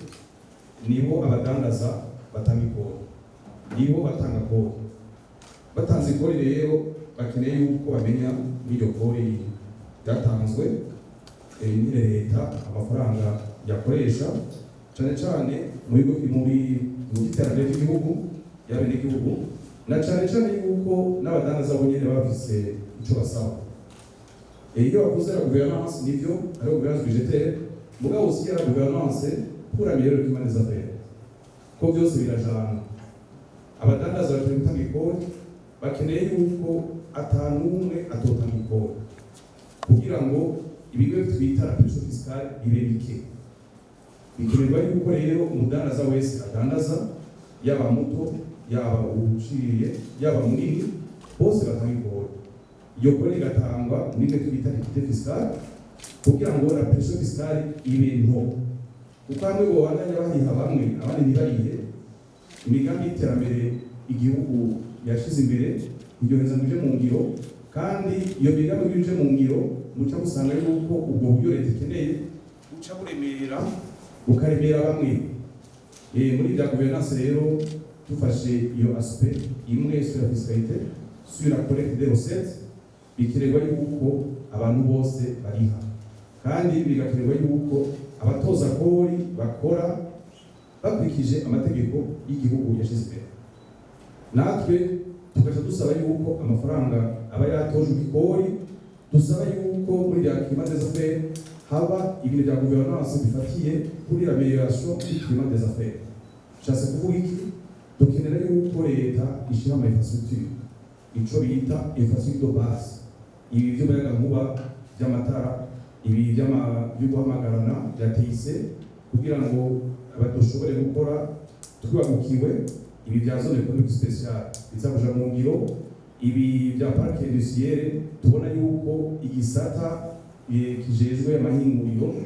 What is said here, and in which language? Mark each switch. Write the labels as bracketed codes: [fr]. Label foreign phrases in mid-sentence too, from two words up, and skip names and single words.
[rn] nibo abadandaza batanga ikori nibo batanga kori batanze ikori rero bakeneye yuko bamenya n'iryo kori ryatanzwe nyine leta amafaranga yakoresha cyane cyane muri iterambere ry'igihugu y'abenegihugu na cyane cyane yuko n'abadandaza bo nyine bafise icyo basaba. Iyo bavuze [fr] la gouvernance [rn] nivyo ari [fr] gouvernance budgétaire mugabo aussi la gouvernance pour améliorer le climat des affaires [rn] ko byose birajana abadandaza bari gutanga ikori bakeneye yuko atanumwe atotanga ikori kugira ngo ibigo twita [fr] la pression fiscale [rn] ibe bike bikenerwa yuko rero umudandaza wese adandaza yaba muto yaba uciriye yaba munini bose batanga ikori iyo kori igatangwa n'ibyo twita [fr] equité fiscale [rn] kugira ngo [fr] la pression fiscale [rn] ibe nto kuko hamwe bo bandanya bahiha bamwe abandi ntibarihe imigambi y'iterambere igihugu yashize imbere iryoheza ngo ije mu ngiro kandi iyo migambi ije mu ngiro muca musanga yuko ubwo buryo leta ikeneye buca buremerera bukaremera bamwe. Muri bya gouvernance rero dufashe iyo aspect imwe [fr] sur la fiscalité sur la collecte des recettes [rn] bikenerwa yuko abantu bose bariha kandi bigakenerwa yuko abatoza kori bakora bakurikije amategeko y'igihugu yashize imbere. Natwe tugaca dusaba yuko amafaranga aba yatojwe ikori dusaba yuko muri bya [fr] climat des affaires [rn] haba ibintu bya gouvernance bifatiye kuri [fr] l'amélioration du climat des affaires. [rn] Cyase kuvuga iki dukenera yuko leta ishyira ama infrastructure ico bita [fr] infrastructure de base [rn] ibi by'umuyagankuba by'amatara ibi byo guhamagarana bya TIC kugira ngo abadushobore gukora twibagukiwe ibi bya [fr] zone économique spéciale [rn] bizakuja mu ngiro ibi bya [fr] parc industriel [rn] tubona yuko igisata kijejwe amahinguriro